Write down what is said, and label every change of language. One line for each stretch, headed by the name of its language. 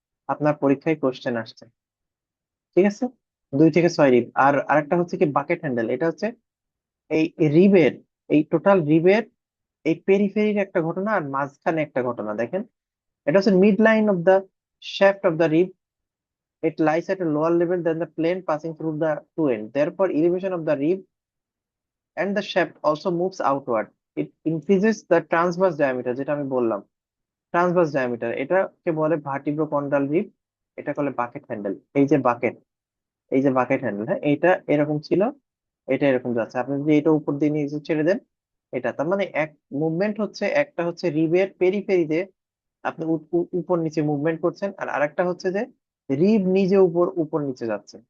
Bangla: আপনার পরীক্ষায় কোশ্চেন আসছে, ঠিক আছে? 2 থেকে 6 রিব। আর আরেকটা হচ্ছে কি বাকেট হ্যান্ডেল, এটা হচ্ছে এই রিবের, এই টোটাল রিবের এই পেরিফেরির একটা ঘটনা আর মাঝখানে একটা ঘটনা দেখেন। এটা হচ্ছে
English: Mid line of the shaft of the rib. It lies at a lower level than the plane passing through the two ends. Therefore, elevation of the rib and the shaft also moves outward. It increases the transverse diameter,
Bangla: যেটা আমি বললাম transverse diameter, এটাকে বলে ভার্টিব্রোকন্ডাল rib. এটা বলে bucket handle. এই যে bucket, এই যে বাকেট হ্যান্ডেল, হ্যাঁ, এটা এরকম ছিল, এটা এরকম যাচ্ছে। আপনি যদি এটা উপর দিয়ে নিচে ছেড়ে দেন, এটা তার মানে এক মুভমেন্ট হচ্ছে, একটা হচ্ছে রিবের পেরিফেরিতে আপনি উপর নিচে মুভমেন্ট করছেন, আর আরেকটা হচ্ছে যে রিব নিজে উপর উপর নিচে যাচ্ছে।